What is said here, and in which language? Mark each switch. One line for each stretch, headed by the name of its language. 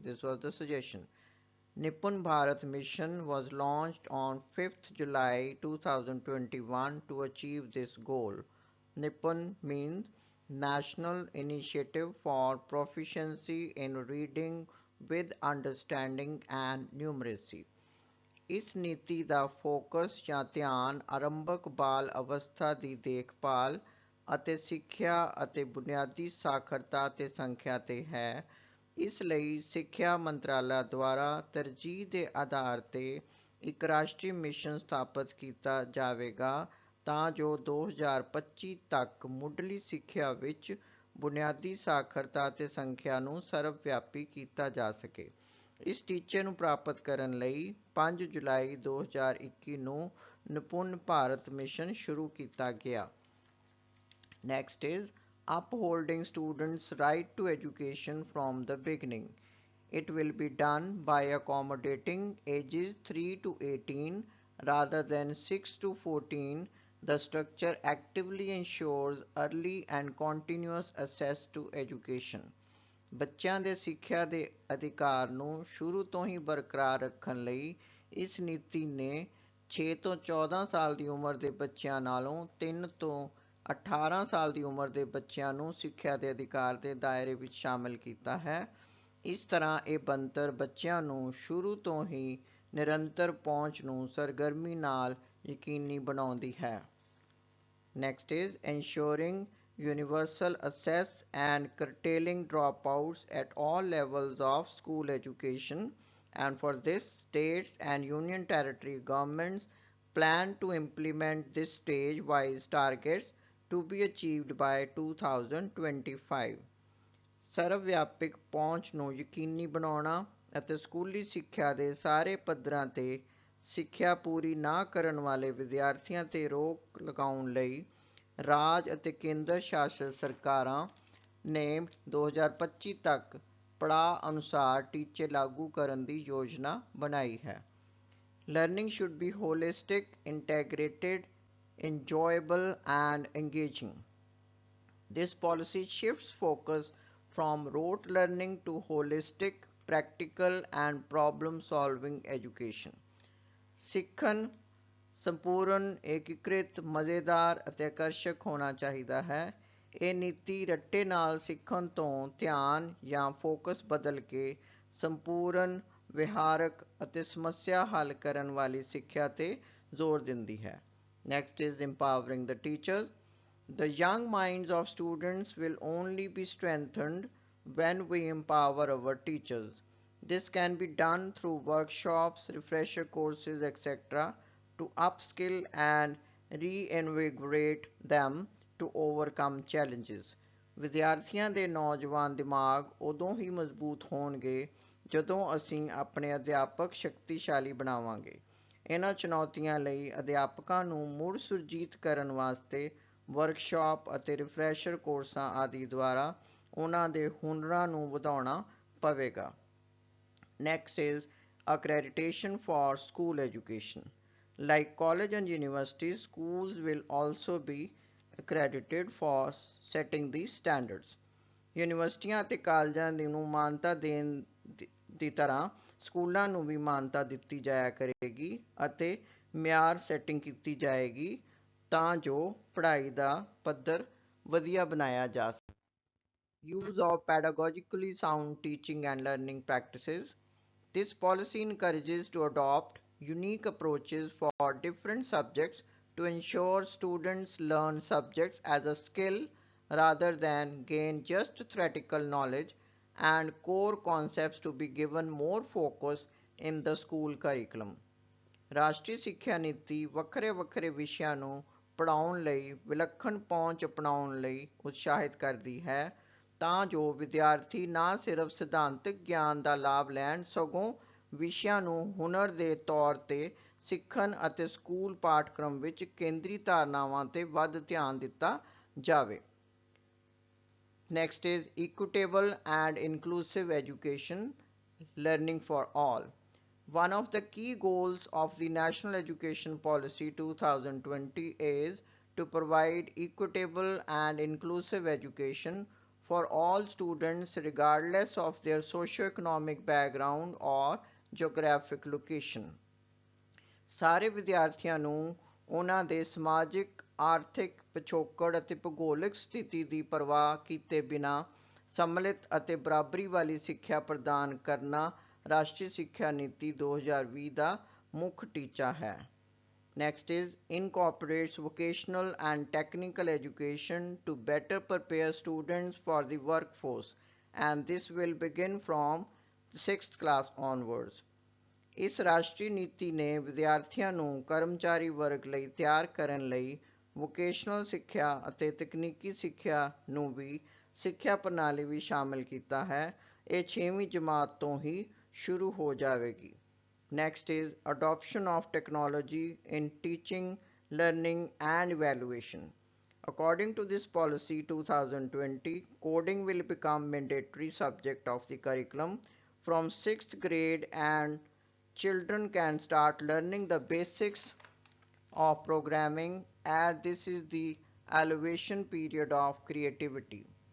English: This was the suggestion. Nippon Bharat Mission was launched on 5th July 2021 to achieve this goal. Nippon means National Initiative for Proficiency in Reading with Understanding and Numeracy.
Punjabi: ਇਸ ਨੀਤੀ ਦਾ focus ਜਾਂ ਧਿਆਨ ਆਰੰਭਕ ਬਾਲ ਅਵਸਥਾ ਦੀ ਦੇਖਭਾਲ ਅਤੇ ਸਿੱਖਿਆ ਅਤੇ ਬੁਨਿਆਦੀ ਸਾਖਰਤਾ ਅਤੇ ਸੰਖਿਆ 'ਤੇ ਹੈ। ਇਸ ਲਈ ਸਿੱਖਿਆ ਮੰਤਰਾਲਾ ਦੁਆਰਾ ਤਰਜੀਹ ਦੇ ਆਧਾਰ 'ਤੇ ਇੱਕ ਰਾਸ਼ਟਰੀ ਮਿਸ਼ਨ ਸਥਾਪਿਤ ਕੀਤਾ ਜਾਵੇਗਾ ਤਾਂ ਜੋ 2025 ਤੱਕ ਮੁੱਢਲੀ ਸਿੱਖਿਆ ਵਿੱਚ ਬੁਨਿਆਦੀ ਸਾਖਰਤਾ ਅਤੇ ਸੰਖਿਆ ਨੂੰ ਸਰਵਵਿਆਪੀ ਕੀਤਾ ਜਾ ਸਕੇ। ਇਸ ਟੀਚੇ ਨੂੰ ਪ੍ਰਾਪਤ ਕਰਨ ਲਈ 5 ਜੁਲਾਈ 2021 ਨੂੰ ਨਿਪੁੰਨ ਭਾਰਤ ਮਿਸ਼ਨ ਸ਼ੁਰੂ ਕੀਤਾ ਗਿਆ।
English: Next is upholding students' right to education from the beginning. It will be done by accommodating ages 3 to 18 rather than 6 to 14. The structure actively ensures early and continuous access to education.
Punjabi: ਬੱਚਿਆਂ ਦੇ ਸਿੱਖਿਆ ਦੇ ਅਧਿਕਾਰ ਨੂੰ ਸ਼ੁਰੂ ਤੋਂ ਹੀ ਬਰਕਰਾਰ ਰੱਖਣ ਲਈ ਇਸ ਨੀਤੀ ਨੇ 6 ਤੋਂ 14 ਸਾਲ ਦੀ ਉਮਰ ਦੇ ਬੱਚਿਆਂ ਨਾਲੋਂ 3 ਤੋਂ 18 ਸਾਲ ਦੀ ਉਮਰ ਦੇ ਬੱਚਿਆਂ ਨੂੰ ਸਿੱਖਿਆ ਦੇ ਅਧਿਕਾਰ ਦੇ ਦਾਇਰੇ ਵਿੱਚ ਸ਼ਾਮਲ ਕੀਤਾ ਹੈ। ਇਸ ਤਰ੍ਹਾਂ ਇਹ ਬਣਤਰ ਬੱਚਿਆਂ ਨੂੰ ਸ਼ੁਰੂ ਤੋਂ ਹੀ ਨਿਰੰਤਰ ਪਹੁੰਚ ਨੂੰ ਸਰਗਰਮੀ ਨਾਲ ਯਕੀਨੀ ਬਣਾਉਂਦੀ ਹੈ।
English: Next is ensuring universal access and curtailing dropouts at all levels of school education, and for this states and union territory governments plan to implement this stage-wise targets to be achieved by 2025.
Punjabi: ਸਰਵਵਿਆਪਕ ਪਹੁੰਚ ਨੂੰ ਯਕੀਨੀ ਬਣਾਉਣਾ ਅਤੇ ਸਕੂਲੀ ਸਿੱਖਿਆ ਦੇ ਸਾਰੇ ਪੱਧਰਾਂ 'ਤੇ ਸਿੱਖਿਆ ਪੂਰੀ ਨਾ ਕਰਨ ਵਾਲੇ ਵਿਦਿਆਰਥੀਆਂ 'ਤੇ ਰੋਕ ਲਗਾਉਣ ਲਈ ਰਾਜ ਅਤੇ ਕੇਂਦਰ ਸ਼ਾਸਿਤ ਸਰਕਾਰਾਂ ਨੇ 2025 ਤੱਕ ਪੜਾਅ ਅਨੁਸਾਰ ਟੀਚੇ ਲਾਗੂ ਕਰਨ ਦੀ ਯੋਜਨਾ ਬਣਾਈ ਹੈ।
English: Learning should be holistic, integrated, enjoyable and engaging. This policy shifts focus from rote learning to holistic, practical and problem-solving education.
Punjabi: ਸਿੱਖਣ ਸੰਪੂਰਨ, ਏਕੀਕ੍ਰਿਤ, ਮਜ਼ੇਦਾਰ ਅਤੇ ਆਕਰਸ਼ਕ ਹੋਣਾ ਚਾਹੀਦਾ ਹੈ। ਇਹ ਨੀਤੀ ਰੱਟੇ ਨਾਲ ਸਿੱਖਣ ਤੋਂ ਧਿਆਨ ਜਾਂ ਫੋਕਸ ਬਦਲ ਕੇ ਸੰਪੂਰਨ, ਵਿਹਾਰਕ ਅਤੇ ਸਮੱਸਿਆ ਹੱਲ ਕਰਨ ਵਾਲੀ ਸਿੱਖਿਆ ਤੇ ਜ਼ੋਰ ਦਿੰਦੀ ਹੈ।
English: Next is empowering the teachers. The young minds of students will only be strengthened when we empower our teachers. This can be done through workshops, refresher courses, etc., to upskill and reinvigorate them to overcome challenges.
Punjabi: ਵਿਦਿਆਰਥੀਆਂ ਦੇ ਨੌਜਵਾਨ ਦਿਮਾਗ ਉਦੋਂ ਹੀ ਮਜ਼ਬੂਤ ਹੋਣਗੇ ਜਦੋਂ ਅਸੀਂ ਆਪਣੇ ਅਧਿਆਪਕ ਸ਼ਕਤੀਸ਼ਾਲੀ ਬਣਾਵਾਂਗੇ। ਇਹਨਾਂ ਚੁਣੌਤੀਆਂ ਲਈ ਅਧਿਆਪਕਾਂ ਨੂੰ ਮੁੜ ਸੁਰਜੀਤ ਕਰਨ ਵਾਸਤੇ ਵਰਕਸ਼ਾਪ ਅਤੇ ਰਿਫਰੈਸ਼ਰ ਕੋਰਸਾਂ ਆਦਿ ਦੁਆਰਾ ਉਹਨਾਂ ਦੇ ਹੁਨਰਾਂ ਨੂੰ ਵਧਾਉਣਾ ਪਵੇਗਾ।
English: Next is accreditation for school education. Like college and universities, schools will also be accredited for setting these standards.
Punjabi: ਯੂਨੀਵਰਸਿਟੀਆਂ ਅਤੇ ਕਾਲਜਾਂ ਨੂੰ ਮਾਨਤਾ ਦੇਣ ਦੀ ਤਰ੍ਹਾਂ ਸਕੂਲਾਂ ਨੂੰ ਵੀ ਮਾਨਤਾ ਦਿੱਤੀ ਜਾਇਆ ਕਰੇਗੀ ਅਤੇ ਮਿਆਰ ਸੈਟਿੰਗ ਕੀਤੀ ਜਾਏਗੀ ਤਾਂ ਜੋ ਪੜ੍ਹਾਈ ਦਾ ਪੱਧਰ ਵਧੀਆ ਬਣਾਇਆ ਜਾ ਸਕੇ।
English: Use of pedagogically sound teaching and learning practices. This policy encourages to adopt unique approaches for different subjects to ensure students learn subjects as a skill rather than gain just theoretical knowledge, and core concepts to be given more focus in the school curriculum.
Punjabi: ਰਾਸ਼ਟਰੀ ਸਿੱਖਿਆ ਨੀਤੀ ਵੱਖਰੇ ਵੱਖਰੇ ਵਿਸ਼ਿਆਂ ਨੂੰ ਪੜ੍ਹਾਉਣ ਲਈ ਵਿਲੱਖਣ ਪਹੁੰਚ ਅਪਣਾਉਣ ਲਈ ਉਤਸ਼ਾਹਿਤ ਕਰਦੀ ਹੈ ਤਾਂ ਜੋ ਵਿਦਿਆਰਥੀ ਨਾ ਸਿਰਫ ਸਿਧਾਂਤਕ ਗਿਆਨ ਦਾ ਲਾਭ ਲੈਣ ਸਗੋਂ ਵਿਸ਼ਿਆਂ ਨੂੰ ਹੁਨਰ ਦੇ ਤੌਰ ਤੇ ਸਿੱਖਣ ਅਤੇ ਸਕੂਲ ਪਾਠਕ੍ਰਮ ਵਿੱਚ ਕੇਂਦਰੀ ਧਾਰਨਾਵਾਂ ਤੇ ਵੱਧ ਧਿਆਨ ਦਿੱਤਾ ਜਾਵੇ।
English: Next is equitable and inclusive education, learning for all. One of the key goals of the National Education Policy 2020 is to provide equitable and inclusive education for all students regardless of their socio-economic background or geographic location.
Punjabi: ਸਾਰੇ ਵਿਦਿਆਰਥੀਆਂ ਨੂੰ ਉਹਨਾਂ ਦੇ ਸਮਾਜਿਕ ਆਰਥਿਕ ਪਿਛੋਕੜ ਅਤੇ ਭੂਗੋਲਿਕ ਸਥਿਤੀ ਦੀ ਪਰਵਾਹ ਕੀਤੇ ਬਿਨਾਂ ਸੰਮਿਲਿਤ ਅਤੇ ਬਰਾਬਰੀ ਵਾਲੀ ਸਿੱਖਿਆ ਪ੍ਰਦਾਨ ਕਰਨਾ ਰਾਸ਼ਟਰੀ ਸਿੱਖਿਆ ਨੀਤੀ 2020 ਦਾ ਮੁੱਖ ਟੀਚਾ ਹੈ।
English: Next is incorporates vocational and technical education to better prepare students for the workforce, and this will begin from the 6th class onwards.
Punjabi: ਇਸ ਰਾਸ਼ਟਰੀ ਨੀਤੀ ਨੇ ਵਿਦਿਆਰਥੀਆਂ ਨੂੰ ਕਰਮਚਾਰੀ ਵਰਗ ਲਈ ਤਿਆਰ ਕਰਨ ਲਈ ਵੋਕੇਸ਼ਨਲ ਸਿੱਖਿਆ ਅਤੇ ਤਕਨੀਕੀ ਸਿੱਖਿਆ ਨੂੰ ਵੀ ਸਿੱਖਿਆ ਪ੍ਰਣਾਲੀ ਵਿੱਚ ਸ਼ਾਮਲ ਕੀਤਾ ਹੈ। ਇਹ 6ਵੀਂ ਜਮਾਤ ਤੋਂ ਹੀ ਸ਼ੁਰੂ ਹੋ ਜਾਵੇਗੀ।
English: Next is adoption of technology in teaching, learning and evaluation. According to this policy 2020, coding will become mandatory subject of the curriculum from 6th grade, and children can start learning the basics of programming as this is the elevation period of creativity.